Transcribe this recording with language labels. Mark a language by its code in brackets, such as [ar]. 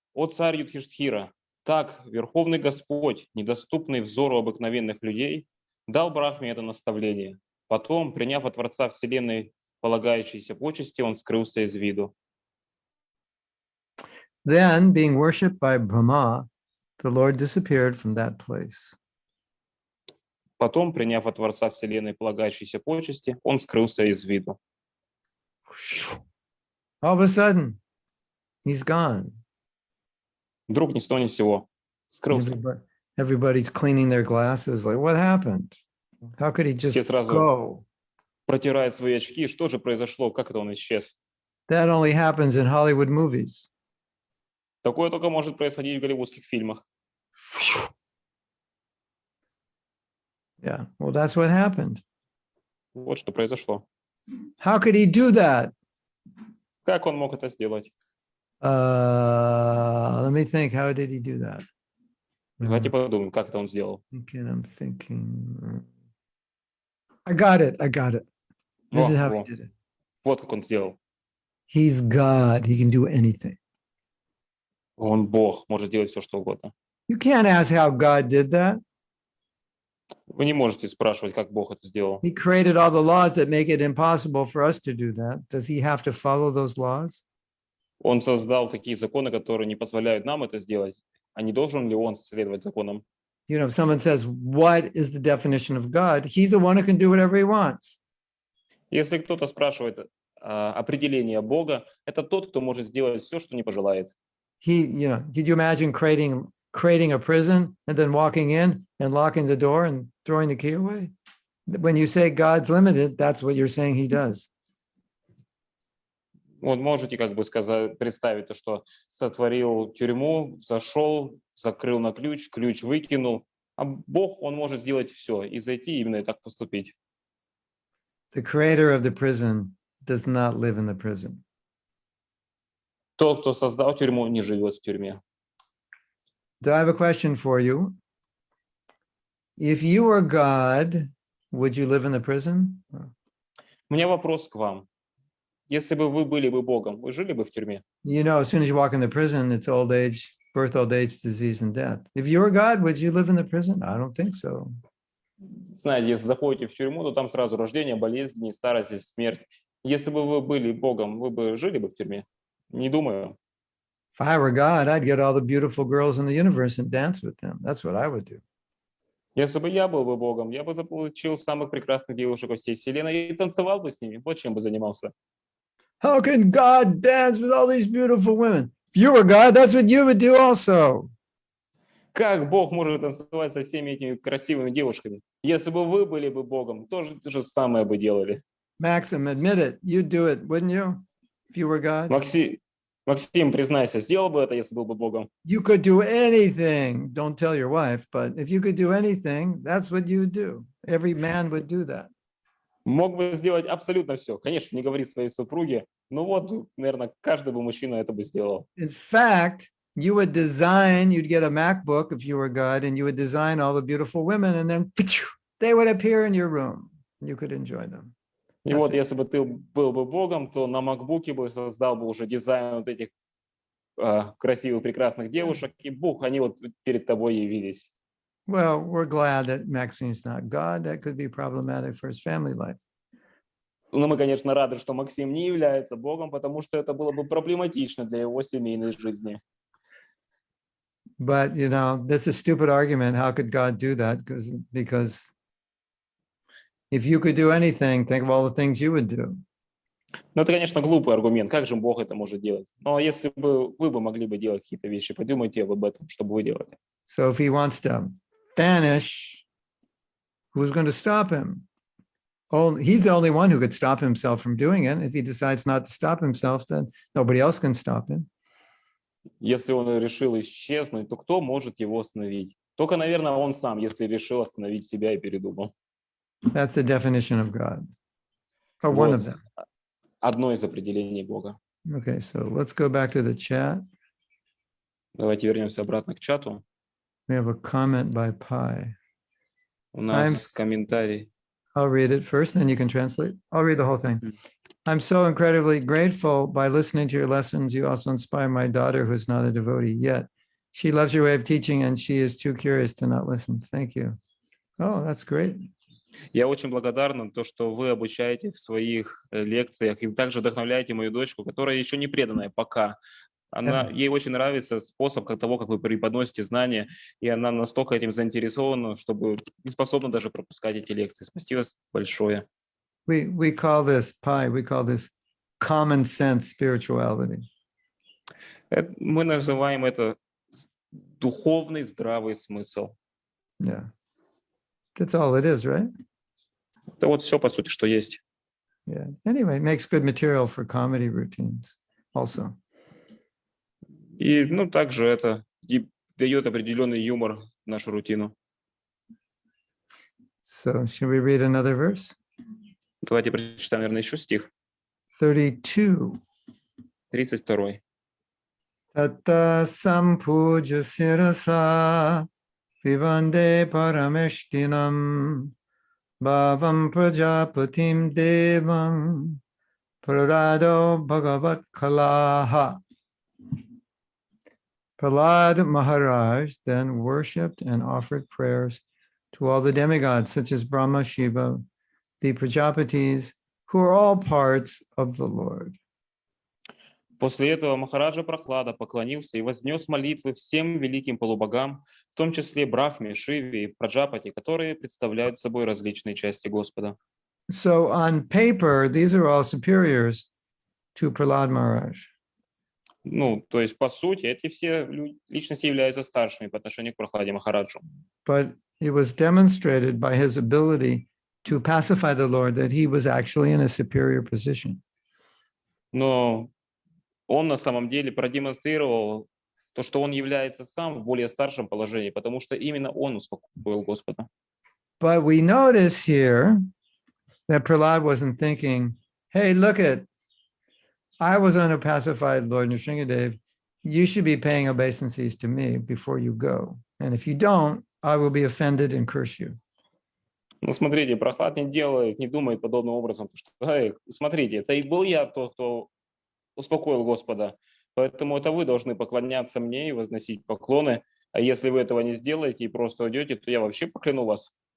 [ru] «О царь Юдхиштхира, так Верховный Господь, недоступный взору обыкновенных людей, дал Брахме это наставление. Потом, приняв от Творца Вселенной полагающиеся почести, он скрылся из виду. [en] Then, being worshipped by Brahma, the Lord disappeared from that place. [ru] Потом, приняв от Творца Вселенной полагающиеся почести, он скрылся из виду». [en] All of a sudden, he's gone. [ru] Вдруг ни с того ни с сего скрылся. [en] Everybody's cleaning their glasses. Like, what happened? How could he [ru] Все [en] just [ru] сразу [en] go? [ru] протирают свои очки. Что же произошло? Как это он исчез? [en] That only happens in Hollywood movies. [ru] Такое только может происходить в голливудских фильмах. [en] Yeah, well, that's what happened. [ru] Вот что произошло. [en] How could he do that? [ru] Как он мог это сделать? [en] Let me think. How did he do that? [ru] Давайте подумаем, как это он сделал. [en] I'm thinking. I got it. This is how he did it. [ru] Вот как он сделал. [en] He's God. He can do anything. [ru] Он Бог, может делать все, что угодно. [en] You can't ask how God did that. [ru] Вы не можете спрашивать, как Бог это сделал. [en] He created all the laws that make it impossible for us to do that. Does he have to follow those laws? [ru] Он создал такие законы, которые не позволяют нам это сделать. А не должен ли он следовать законам? [en] You know, if someone says, what is the definition of God? He's the one who can do whatever he wants. [ru] Если кто-то спрашивает определение Бога, это тот, кто может сделать все, что не пожелает. [en] Did you imagine creating a prison and then walking in and locking the door and throwing the key away? When you say God's limited, that's what you're saying he does. [ru] Вот можете как бы сказать, представить то, что сотворил тюрьму, зашел, закрыл на ключ, ключ выкинул. А Бог, он может сделать все и зайти именно и так поступить. [en] The creator of the prison does not live in the prison. [ru] Тот, кто создал тюрьму, не живет в тюрьме. [en] So I have a question for you. If you were God, would you live in the prison? [ru] У меня вопрос к вам. Если бы вы были бы Богом, вы жили бы в тюрьме? [en] You know, as soon as you walk in the prison, it's old age, birth, old age, disease, and death. If you were God, would you live in the prison? I don't think so. [ru] Знаете, если заходите в тюрьму, то там сразу рождение, болезни, старость и смерть. Если бы вы были Богом, вы бы жили бы в тюрьме? Не думаю. [en] If I were God, I'd get all the beautiful girls in the universe and dance with them. That's what I would do. [ru] Если бы я был бы Богом, я бы заполучил самых прекрасных девушек во всей вселенной и танцевал бы с ними. Вот чем бы занимался. [en] How can God dance with all these beautiful women? If you were God, that's what you would do also. [ru] Как Бог может танцевать со всеми этими красивыми девушками? Если бы вы были бы Богом, то же самое бы делали. [en] Maxim, admit it. You'd do it, wouldn't you? If you were God? [ru] Максим, признайся, сделал бы это, если был бы Богом? [en] You could do anything. Don't tell your wife, but if you could do anything, that's what you would do. Every man would do that. [ru] Мог бы сделать абсолютно все. Конечно, не говорит своей супруге, но вот, наверное, каждый бы мужчина это бы сделал. [en] In fact, you'd get a MacBook if you were God, and you would design all the beautiful women, and then they would appear in your room. You could enjoy them. [ru] И вот, если бы ты был бы Богом, то на MacBook'е бы создал бы уже дизайн вот этих красивых, прекрасных девушек, и Бог, они вот перед тобой явились. [en] Well, we're glad that Maxime's not God. That could be problematic for his family life. [ru] Но мы, конечно, рады, что Максим не является Богом, потому что это было бы проблематично для его семейной жизни. [en] But, you know, that's a stupid argument. How could God do that? Because if you could do anything, think of all the things you would do. [ru] Ну, это, конечно, глупый аргумент. Как же Бог это может делать? Но если бы вы бы могли бы делать какие-то вещи, подумайте об этом, что бы вы делали. [en] So if he wants to vanish, who's going to stop him? Oh, he's the only one who could stop himself from doing it. If he decides not to stop himself, then nobody else can stop him. [ru] Если он решил исчезнуть, то кто может его остановить? Только, наверное, он сам, если решил остановить себя и передумал. [en] That's the definition of God. Or one of them. [ru] одно из определений Бога. [en] Okay, so let's go back to the chat. [ru] Давайте вернемся обратно к чату. [en] We have a comment by Pi. [ru] У нас [en] I'm- [ru] комментарий. [en] I'll read it first, then you can translate. I'll read the whole thing. I'm so incredibly grateful. By listening to your lessons, you also inspire my daughter, who's not a devotee yet. She loves your way of teaching, and she is too curious to not listen. Thank you. Oh, that's great. [ru] Я очень благодарна то, что вы обучаете в своих лекциях и также вдохновляете мою дочку, которая еще не преданная пока. Ей очень нравится способ того, как вы преподносите знания, и она настолько этим заинтересована, чтобы не способна даже пропускать эти лекции. Спасибо большое. [en] We call this Pi, we call this common sense spirituality. [ru] Мы называем это духовный здравый смысл. [en] Yeah. That's all it is, right? [ru] Это вот все, по сути, что есть. [en] Yeah. Anyway, it makes good material for comedy routines also. [ru] И, также это дает определенный юмор в нашу рутину. [en] So should we read another verse? [ru] Давайте прочитаем, наверное, еще стих. [en] 32. [ru] 32. [sa] Tatta sampuja sirasa vivande parameshtinam bhavam prajapatim devam prarado bhagavat kalaha. [en] Prahlad Maharaj then worshipped and offered prayers to all the demigods, such as Brahma, Shiva, the Prajapatis, who are all parts of the Lord. [ru] После этого Махараджа Прохлада поклонился и вознес молитвы всем великим полубогам, в том числе Брахме, Шиве и Праджапати, которые представляют собой различные части Господа. [en] So on paper, these are all superiors to Prahlad Maharaj. [ru] То есть, по сути, эти все личности являются старшими по отношению к Прохладе Махараджу. [en] But it was demonstrated by his ability to pacify the Lord that he was actually in a superior position. [ru] Но он на самом деле продемонстрировал то, что он является сам в более старшем положении, потому что именно он успокоил Господа. [en] But we notice here that Prahlad wasn't thinking, hey, look at, I was on a pacified Lord Nrsingadev. You should be paying obeisances to me before you go. And if you don't, I will be offended and curse you. [ru] Но смотрите, Прохлад не думает подобным образом, что, смотрите, это и был я тот, кто успокоил Господа, поэтому это вы должны поклоняться мне и возносить поклоны, а если вы этого не сделаете и просто уйдете, то я вообще покляну вас.